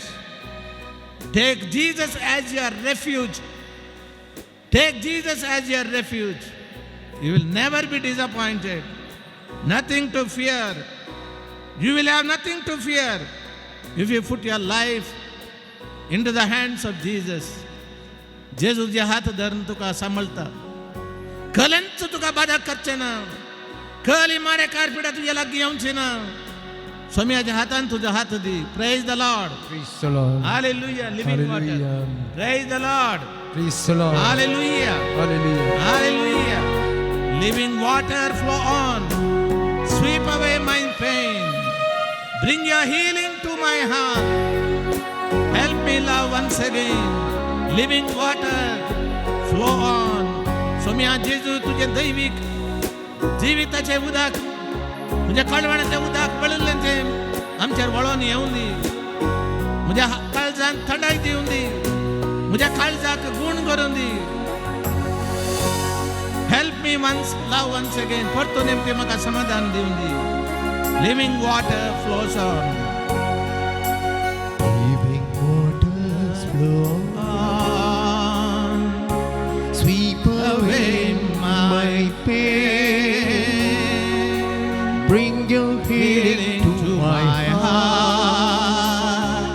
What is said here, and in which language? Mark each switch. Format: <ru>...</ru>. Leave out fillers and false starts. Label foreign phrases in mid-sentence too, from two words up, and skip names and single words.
<en>Take Jesus as your refuge. Take Jesus as your refuge. You will never be disappointed. Nothing to fear. You will have nothing to fear if you put your life into the hands of Jesus.</en> <kok>जेजूचे हात धरून तुका सांभाळता. खलेंच तुका बाधा करचे ना. खली मारे कारपिडा तुझ्या लागीं येवचे ना. स्वामीच्या हातान तुझा हात दी.</kok> <en>Praise the Lord. Praise the Lord. Hallelujah. Living water. Hallelujah. Praise the Lord. Praise the Lord. Hallelujah. Hallelujah. Hallelujah. Living water flow on. Sweep away my pain. Bring your healing to my heart. Help me love once again. Living water flow on.</en> <kok>सोम्या जेजू तुझे दैविक जीविताचे उदक, तुझ्या कळवणाचे उदक पळिल्लेंचे आमचेर वळोन येवं दी. म्हज्या काळजांत थंडाय दिवं दी. म्हज्या काळजाक गूण करून दी.</kok> <en>Help me once, love once again.</en> <kok>परतून येवपी म्हाका समाधान दिवं दी.</kok> <en>Living water flows on. Living waters flow on, sweep away my pain, bring your healing to my heart.</en>